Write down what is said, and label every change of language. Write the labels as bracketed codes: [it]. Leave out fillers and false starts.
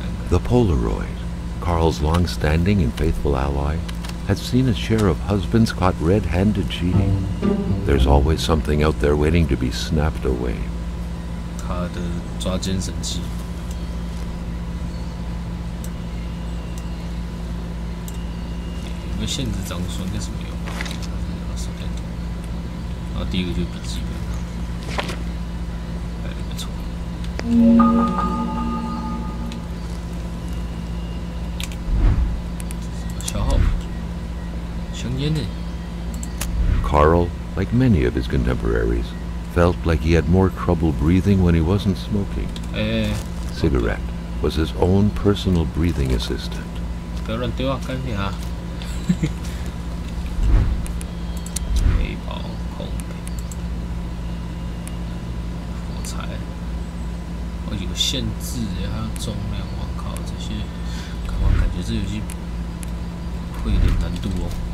[en] The Polaroid, Carl's long-standing and faithful ally, had seen its share of husbands caught red-handed cheating. There's always something out there waiting to be snapped away. [zh] 他的抓奸神器，有没有限制张数？应该是没有吧？手电筒，然后第一个就是笔记本。没错。消耗品，香烟呢 [en] Carl, like many of his contemporaries, felt like he had more trouble breathing when he wasn't smoking. Cigarette was his own personal breathing assistant. [zh] 不要乱丢啊，干你啊！背包、烘焙、火柴，哦，有限制耶，还有重量，我靠，这些，我感觉这游戏会有点难度哦。